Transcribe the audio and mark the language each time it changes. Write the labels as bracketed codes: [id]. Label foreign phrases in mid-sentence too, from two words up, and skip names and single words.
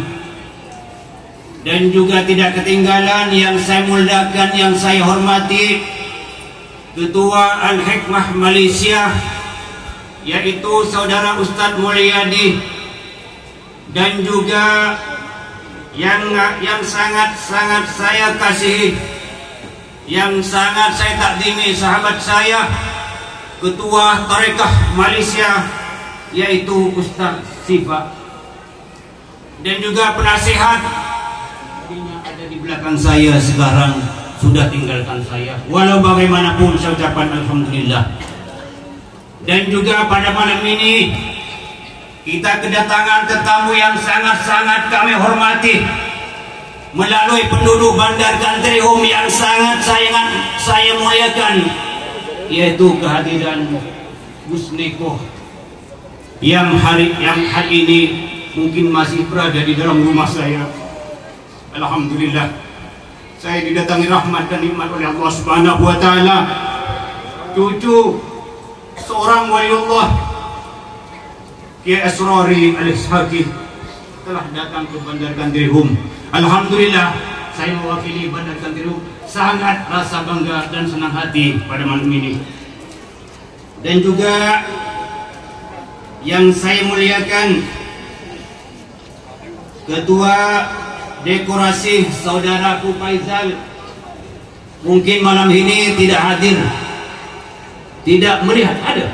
[ms] Dan juga tidak ketinggalan yang saya muliakan, yang saya hormati, Ketua Al-Hikmah Malaysia, yaitu Saudara Ustadz Mulyadi. dan juga yang sangat saya kasihi, yang sangat saya takdimi, sahabat saya, Ketua Tarekah Malaysia, yaitu Ustaz Sifa, dan juga penasihat yang ada di belakang saya sekarang sudah tinggalkan saya. Walau bagaimanapun saya ucapkan alhamdulillah. Dan juga pada malam ini kita kedatangan tetamu yang sangat-sangat kami hormati melalui penduduk Bandar Country Home yang sangat saya muliakan, yaitu kehadiran Gus Neko yang hari ini mungkin masih berada di dalam rumah saya. Alhamdulillah, saya didatangi rahmat dan nikmat oleh Allah [ar] سبحانه وتعالى. [ms] Cucu seorang waliullah, Kiai Asrari Al-Ishaqi, telah datang ke Bandar Country Home. Alhamdulillah, saya mewakili Bandar Country Home sangat rasa bangga dan senang hati pada malam ini. Dan juga yang saya muliakan, Ketua Dekorasi saudaraku Faizal, mungkin malam ini tidak hadir, tidak melihat ada.